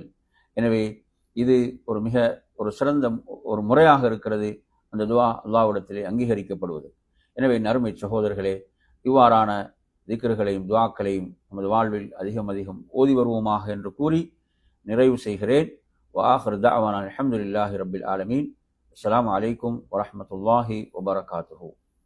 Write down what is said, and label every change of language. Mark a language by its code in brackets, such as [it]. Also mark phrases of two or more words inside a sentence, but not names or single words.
[ta] எனவே இது ஒரு சிறந்த ஒரு முறையாக இருக்கிறது, அந்த துஆ அல்லாஹ்விடத்திலே அங்கீகரிக்கப்படுவது. எனவே அருமை சகோதரர்களே, இவ்வாறான திக்ர்களையும் துஆக்களையும் நமது வாழ்வில் அதிகம் அதிகம் ஓதி வருவோமாக என்று கூறி நிறைவு செய்கிறேன். [ar] وآخر دعوانا الحمد لله رب العالمين. السلام عليكم ورحمة الله وبركاته.